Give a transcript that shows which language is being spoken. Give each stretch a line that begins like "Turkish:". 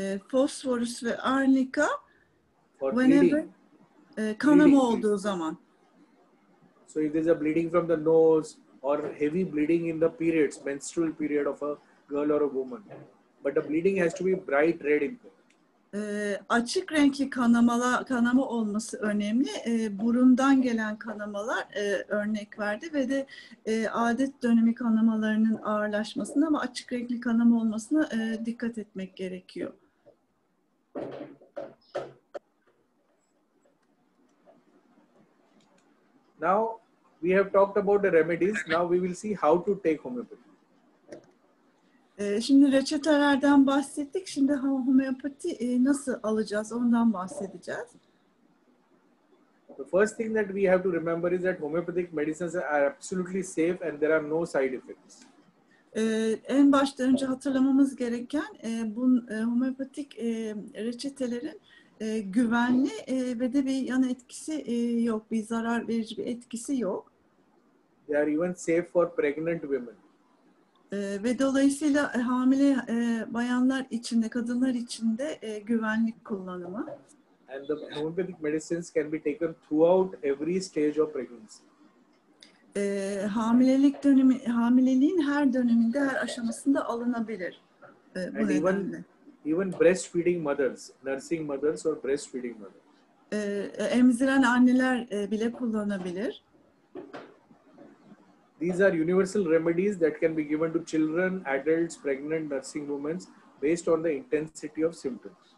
Turkish: Phosphorus ve arnica.
English: For whenever bleeding.
Turkish: Kanama olduğu zaman.
English: So if there is a bleeding from the nose or heavy bleeding in the periods, menstrual period of a girl or a woman, but the bleeding has to be bright red in color.
Turkish: Açık renkli kanama olması önemli. Burundan gelen kanamalar örnek verdi ve de adet dönemi kanamalarının ağırlaşmasına ama açık renkli kanama olmasına dikkat etmek gerekiyor.
English: Now we have talked about the remedies. Now we will see how to take homeopathy.
Turkish: Şimdi reçetelerden bahsettik. Şimdi homeopati nasıl alacağız ondan bahsedeceğiz.
English: The first thing that we have to remember is that homeopathic medicines are absolutely safe and there are no side effects.
Turkish: En başta önce hatırlamamız gereken bu homeopatik reçetelerin güvenli ve de bir yan etkisi yok, bir zarar verici bir etkisi yok.
English: They are even safe for pregnant women.
Turkish: Ve dolayısıyla hamile bayanlar için de kadınlar için de güvenlik kullanımı.
English: And the homeopathic medicines can be taken throughout every stage of pregnancy.
Turkish: Hamileliğin her döneminde, her aşamasında alınabilir. Bu
English: And
Turkish: nedenle.
English: even breastfeeding mothers, nursing mothers or breastfeeding mothers.
Turkish: Emziren anneler bile kullanabilir.
English: These are universal remedies that can be given to children, adults, pregnant, nursing women based on the intensity of symptoms.